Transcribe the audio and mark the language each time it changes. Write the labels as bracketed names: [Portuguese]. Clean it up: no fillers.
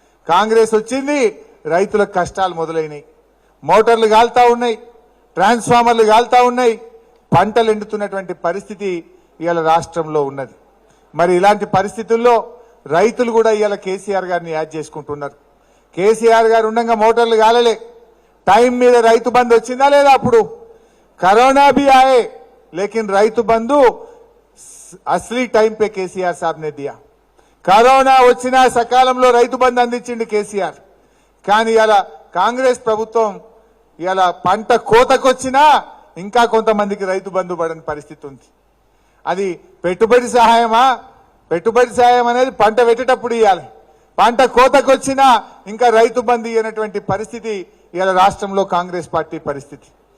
[Telugu] కాంగ్రెస్ వచ్చింది, రైతుల కష్టాలు మొదలైనవి. మోటార్లు కాల్తా ఉన్నాయి, ట్రాన్స్ఫార్మర్లు కాల్తా ఉన్నాయి, పంటలు ఎండుతున్నటువంటి పరిస్థితి ఇవాళ రాష్ట్రంలో ఉన్నది. మరి ఇలాంటి పరిస్థితుల్లో రైతులు కూడా ఇవాళ కేసీఆర్ గారిని యాడ్ చేసుకుంటున్నారు. కేసీఆర్ గారు ఉండగా మోటార్లు కాలలే, టైం మీద రైతు బంధు వచ్చిందా లేదా? అప్పుడు [Hindi] कोरोना भी आए लेकिन రైతు బంధు असली टाइम पे केसीआर साहब ने दिया। [Telugu] కరోనా వచ్చినా సకాలంలో రైతు బంధు అందించింది కేసీఆర్। కానీ ఇలా కాంగ్రెస్ ప్రభుత్వం ఇలా పంట కోతకొచ్చినా ఇంకా కొంతమందికి రైతు బంధు పడని పరిస్థితి ఉంది। అది పెట్టుబడి సహాయమా? పెట్టుబడి సహాయం అనేది పంట పెట్టేటప్పుడు ఇవ్వాలి, పంట కోతకొచ్చినా ఇంకా రైతు బంధు ఇవ్వనటువంటి పరిస్థితి ఇలా రాష్ట్రంలో కాంగ్రెస్ పార్టీ పరిస్థితి।